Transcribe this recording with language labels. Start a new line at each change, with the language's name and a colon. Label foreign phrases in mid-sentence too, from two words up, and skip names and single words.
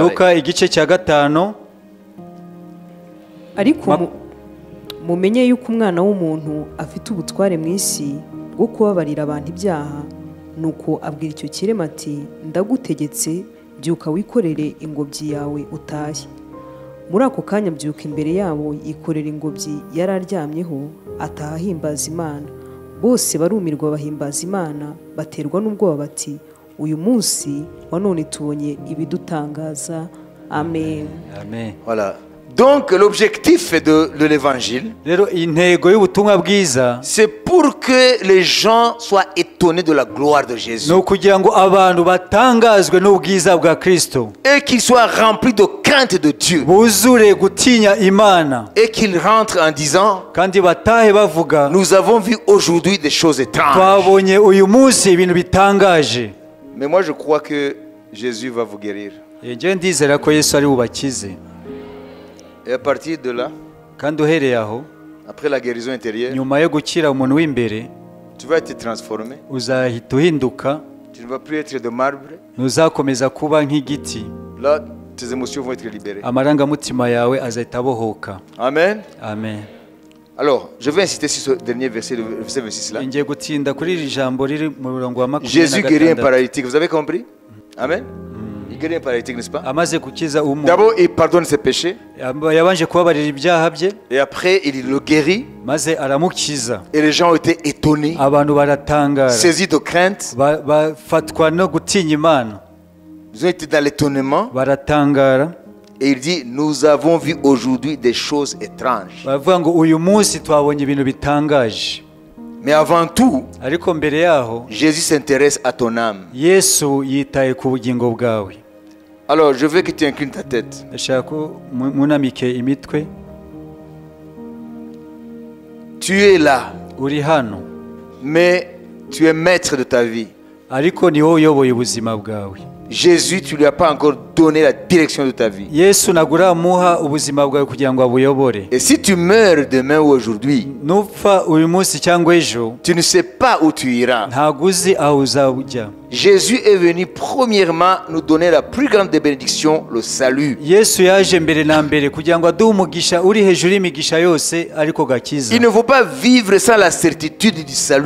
Kinyarwanda: Luka igice cya 5. ariko mumenye yuko umwana w'umuntu afite ubutware mu isi bwo kubabarira abantu ibyaha. Nuko abwira icyo kirema ati, ndagutegetse byuka wikorere ingobyi yawe utahe. Muri ako kanya byuka imbere yabo yikorera ingobyi yari aryamyeho, ataha ahimbaza Imana. Bose barumirwa bahimbaza Imana, baterwa n'ubwoba bati, uyu munsi wa none tubonye ibidutangaza. Amen. Amen.
French: Voilà. Donc, l'objectif de l'évangile,
Kinyarwanda: Rero intego y'ubutumwa bwiza
French: c'est pour que les gens soient étonnés de la gloire de Jésus
Kinyarwanda: ni ukugira ngo abantu batangazwe n'ubwiza bwa Kristo,
French: et qu'ils soient remplis de crainte de Dieu
Kinyarwanda: buzure gutinya Imana,
French: et qu'ils rentrent en disant,
Kinyarwanda: kandi batahe bavuga,
French: nous avons vu aujourd'hui des choses étranges.
Kinyarwanda: twabonye uyu munsi ibintu bitangaje.
French: Mais moi, je crois que Jésus va vous guérir.
Kinyarwanda: Njyewe ndizera ko Yesu ari bubakize,
French: Et à partir de là,
Kinyarwanda: kandi uhereye aho,
French: après la guérison intérieure,
Kinyarwanda: nyuma yo gukira umuntu w'imbere,
French: tu vas être transformé.
Kinyarwanda: uzahita uhinduka,
French: Tu ne vas plus être de marbre.
Kinyarwanda: ntuzakomeza kuba nk'igiti.
French: Là, tes émotions vont être libérées.
Kinyarwanda: Amarangamutima yawe azahita abohoka. Amen. Amen.
French: Alors, je vais insister sur ce dernier verset, le verset 26 là.
Kinyarwanda: Ngiye gutinda kuri iri jambo riri mu murongo wa
French: Jésus guérit un
Kinyarwanda: 26.
French: paralytique. Vous avez compris? Amen. Il guérit un paralytique, n'est-ce pas?
Kinyarwanda: Amaze gukiza umuntu,
French: D'abord, il pardonne ses péchés.
Kinyarwanda: yabanje kubabarira ibyaha bye,
French: Et après, il le guérit.
Kinyarwanda: maze aramukiza.
French: Et les gens ont été étonnés,
Kinyarwanda: Abantu baratangara,
French: saisis de crainte.
Kinyarwanda: bafatwa no gutinya Imana,
French: Ils ont été dans l'étonnement.
Kinyarwanda: baratangara,
French: Et il dit, nous avons vu aujourd'hui des choses étranges.
Kinyarwanda: baravuga ngo uyu munsi twabonye ibintu bitangaje.
French: Mais avant tout,
Kinyarwanda: Ariko mbere yaho,
French: Jésus s'intéresse à ton âme.
Kinyarwanda: Yesu yitaye ku bugingo bwawe.
French: Alors, je veux que tu inclines ta tête.
Kinyarwanda: Ndashaka ko munamike imitwe.
French: Tu es là,
Kinyarwanda: Uri hano,
French: mais tu es maître de ta vie.
Kinyarwanda: ariko ni wowe uyoboye ubuzima bwawe.
French: Jésus, tu ne lui as pas encore donné la direction de ta vie.
Kinyarwanda: Yesu ntabwo uramuha ubuzima bwawe kugira ngo abuyobore.
French: Et si tu meurs demain ou aujourd'hui,
Kinyarwanda: Nupfa uyu munsi cyangwa ejo,
French: tu ne sais pas où tu iras.
Kinyarwanda: ntabwo uzi aho uzajya.
French: Jésus est venu premièrement nous donner la plus grande des bénédictions, le salut.
Kinyarwanda: Yesu yaje mbere na mbere kugira ngo aduhe umugisha uri hejuru y'imigisha yose, ariko gakiza.
French: Il ne faut pas vivre sans la certitude du salut